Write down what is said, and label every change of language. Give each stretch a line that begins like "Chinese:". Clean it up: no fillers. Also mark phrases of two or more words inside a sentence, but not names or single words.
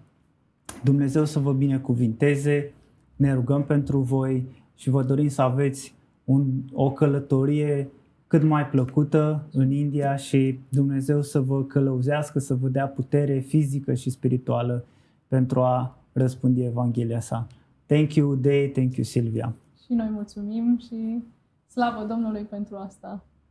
Romanian: Dumnezeu să vă binecuvinteze, ne rugăm pentru voi și vă dorim să aveți o călătorie cât mai plăcută în India și Dumnezeu să vă călăuzească, să vă dea putere fizică și spirituală pentru a răspândi Evanghelia sa.
English: Thank you, Uday, thank you, Silvia.
Romanian: Și noi mulțumim și slavă Domnului pentru asta.